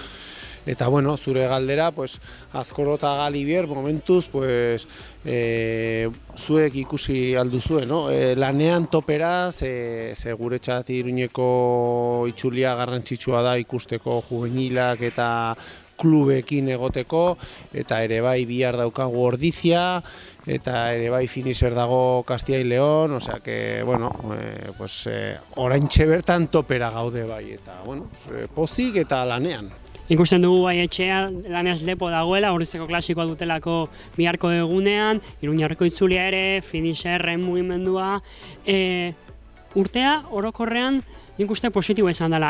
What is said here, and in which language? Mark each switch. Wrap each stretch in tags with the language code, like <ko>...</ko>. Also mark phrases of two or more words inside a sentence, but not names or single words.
<eu>Eta, zure galdera, Azkoro eta Galibier, momentuz, zuek ikusi alduzue, no? Lanean topera, ze guretzat Iruñeko itzulia garrantzitsua da ikusteko juvenilak eta klubekin egoteko, eta ere bai bihar daukagu Ordizia, eta ere bai finisher dago Castilla y León,</eu> <es>osea que,</es> <eu>oraintxe bertan topera gaude bai, eta, pozik eta lanean. Ikusten dugu bai etxea, laneaz lepo dagoela, Ordiziako klasikoa dutelako biharko egunean, Iruñerreko itzulia ere, finisherren mugimendua. Urtea, orokorrean, nik uste positibo izan dela.</eu>